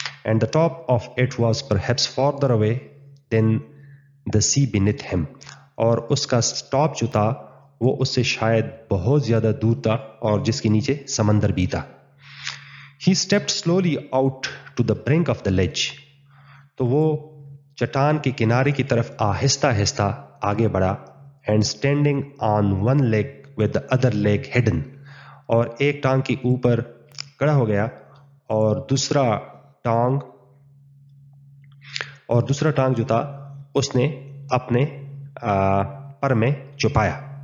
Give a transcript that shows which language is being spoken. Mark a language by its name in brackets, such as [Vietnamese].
[English] and the top of it was perhaps farther away than the sea beneath him, [Urdu] اور اس کا top جو تھا وہ اس سے شاید بہت زیادہ دور تھا اور جس کے نیچے سمندر بھی تھا. [English] He stepped slowly out to the brink of the ledge. [Urdu] تو وہ چٹان کے کنارے کی طرف آہستہ آہستہ آگے بڑھا. [English] And standing on one leg with the other leg hidden. [Urdu] اور ایک ٹانگ کے اوپر کھڑا ہو گیا اور دوسرا ٹانگ جو تھا اس نے اپنے پر میں چھپایا.